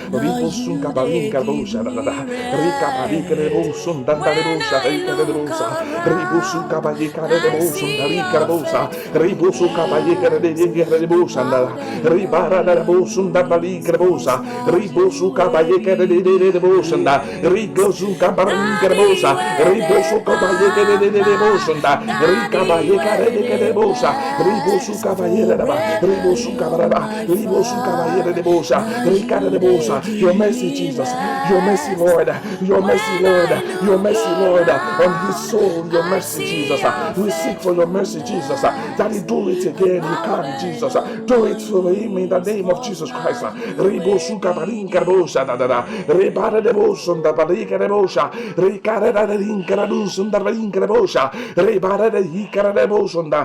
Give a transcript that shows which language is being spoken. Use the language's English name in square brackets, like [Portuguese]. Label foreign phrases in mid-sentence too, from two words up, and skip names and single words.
[English] Ribara da bosunda bali grebosa, ribosu kabayeke de bosunda, rigosu kabarin grebosa, ribosu kabayeke de bosunda, rikabayeke de bosa, ribosu kabayere da ba, ribosu kabaraba, ribosu kabayere de bosa, rikara de bosa. Your mercy, Jesus, your mercy, Lord, your mercy, Lord, your mercy, Lord, on his soul, your mercy, Jesus. We seek for your mercy, Jesus. Daddy, do it again. You can, Jesus. Do it for him in the name of Jesus Christ. Ribosu kabarin karbosa da da da. Rebara de bosun da barika de bosa. Rikara da inkaradus da barika de bosa. Rebara de hikara de bosun da.